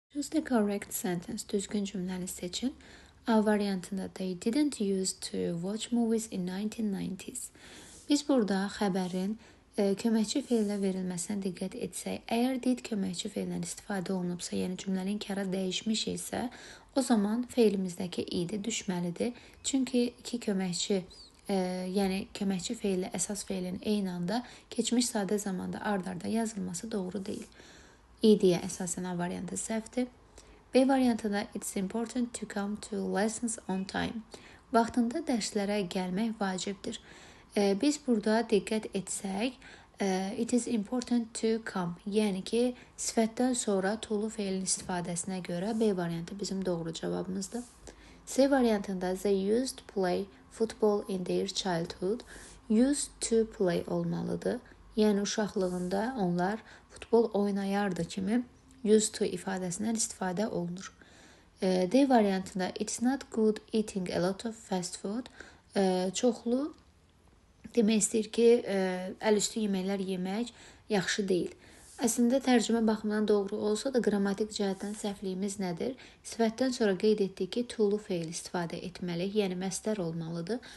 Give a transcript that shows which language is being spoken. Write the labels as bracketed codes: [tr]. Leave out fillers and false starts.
[en] Choose the correct sentence. [az] Düzgün cümləni seçin. A variantında [en] they didn't used to watch movies in 1990s. [az] Biz burada xəbərin köməkçi feillə verilməsinə diqqət etsək, əgər did köməkçi feillə istifadə olunubsa, yəni cümlənin kara dəyişmiş isə, o zaman feilimizdəki id düşməlidir. Çünki iki köməkçi, yəni köməkçi feillə əsas feilin eyni anda keçmiş sadə zamanda ard-arda yazılması doğru deyil. İdiyə əsasən A variantı səhvdir. B variantında [en] it's important to come to lessons on time. [az] Vaxtında dərslərə gəlmək vacibdir. Biz burada diqqət etsək, [en] it is important to come, [az] yəni ki, sifətdən sonra to feilin istifadəsinə görə B variantı bizim doğru cavabımızdır. C variantında [en] they used to play football in their childhood. Used to play [az] olmalıdır. Yəni uşaqlığında onlar futbol oynayardı kimi used to ifadəsindən istifadə olunur. D variantında [en] it's not good eating a lot of fast food. [az] Çoxlu demək istəyir ki, əlüstü yeməklər yemək yaxşı deyil. Əslində tərcümə baxımından doğru olsa da qrammatik cəhətdən səhvliyimiz nədir? Sifətdən sonra qeyd etdik ki, to-lu feil istifadə etməliyik, yəni məstər olmalıdır.